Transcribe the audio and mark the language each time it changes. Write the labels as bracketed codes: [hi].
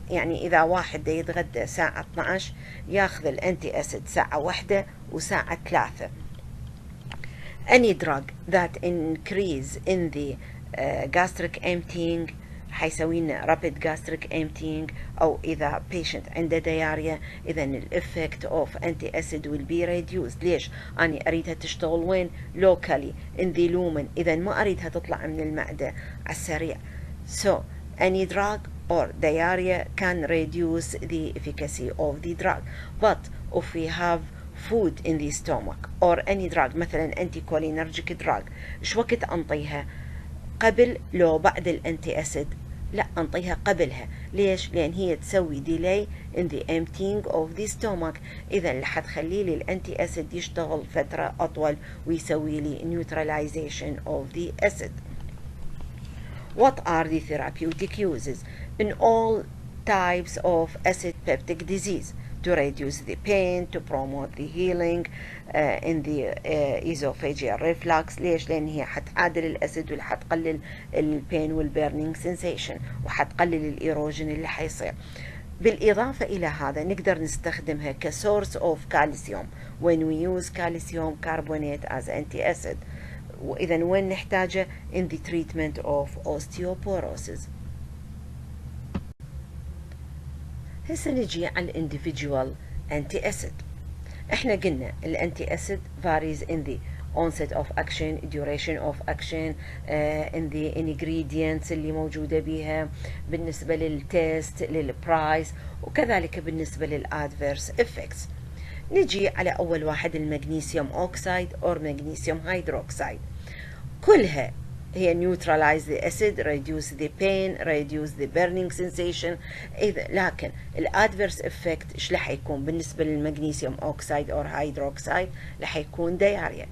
[ar] يعني إذا واحد دا يتغدى الساعة 12 ياخذ الانتي أسيد ساعة 1 وساعة 3. [en] Any drug that increase in the gastric emptying [ar] حيسوي لنا [en] rapid gastric emptying، [ar] أو إذا [en] patient [ar] عنده [en] diarrhea [ar] إذا الإفكت [en] of antacid will be reduced. [ar] ليش؟ أنا أريدها تشتغل وين؟ [en] locally in the lumen، [ar] إذا ما أريدها تطلع من المعدة على السريع. [en] So any drug or diarrhea can reduce the efficacy of the drug. But if we have food in the stomach or any drug [ar] مثلا [en] anticholinergic drug، [ar] إيش وقت أنطيها؟ قبل لو بعد الانتي أسيد؟ لا، أنطيها قبلها. ليش؟ لأن هي تسوي [en] delay in the emptying of the stomach، [ar] إذا اللي حتخلي لي الانتي أسيد يشتغل فترة أطول ويسوي لي [en] neutralization of the acid. What are the therapeutic uses in all types of acid peptic disease? To reduce the pain, to promote the healing in the esophageal reflux. [ar] ليش؟ لأن هي حتعادل الأسيد وحتقلل البين والبيرنينج سensation وحتقلل الإيروجين اللي حيصير. بالإضافة إلى هذا نقدر نستخدمها كسورس [en] of calcium when we use calcium carbonate as anti-acid، [ar] وإذا وين نحتاجه؟ [en] in the treatment of osteoporosis. [ar] هسه نجي على individual anti-acid. احنا قلنا الانتي [en] acid varies in the onset of action, duration of action, in the ingredients [ar] اللي موجودة بيها، بالنسبة للتست، للبرايس، وكذلك بالنسبة للادفيرس [en] effects. [ar] نجي على أول واحد المغنيسيوم أوكسايد أو مغنيسيوم هيدروكسايد. كلها هي [en] neutralize the acid, reduce the pain, reduce the burning sensation. [ar] لكن الادفيرس افكت ايش راح يكون بالنسبه للمغنيسيوم اوكسايد او هيدروكسايد؟ راح يكون دياريا.